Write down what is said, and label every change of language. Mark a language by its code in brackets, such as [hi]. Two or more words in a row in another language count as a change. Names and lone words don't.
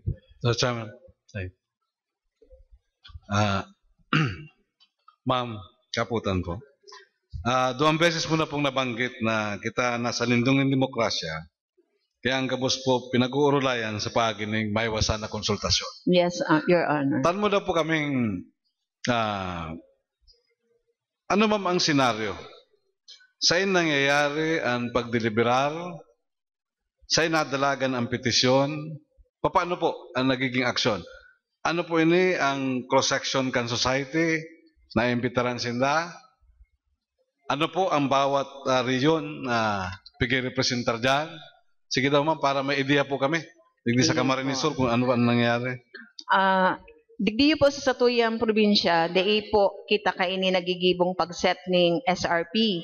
[bik] So, Chairman, Ma'am, kaputan po. 2 beses mo na pong nabanggit na kita nasa lindung ng demokrasya, kaya ang gabos po pinag-uurulayan sa pagining maiwasan na konsultasyon. [en] Yes, Your Honor. [bik] Tan mo na po kaming ano ma'am ang senaryo? [tl] Saan nangyayari ang pagdeliberar? [bik] Saan nadalagan ang petisyon? [tl] Paano po ang nagiging aksyon? [bik] Ano po ini ang cross-section kan society na imbitaran sinda? [tl] Ano po ang bawat region na pigi-representar dyan? [bik] Sige daw ma'am, para may idea po kami. Digdi sa Camarines Sur kung ano ang nangyayari. Digdiyo po sa satuyang probinsya, dai po kita kaini nagigibong pag-set ng SRP.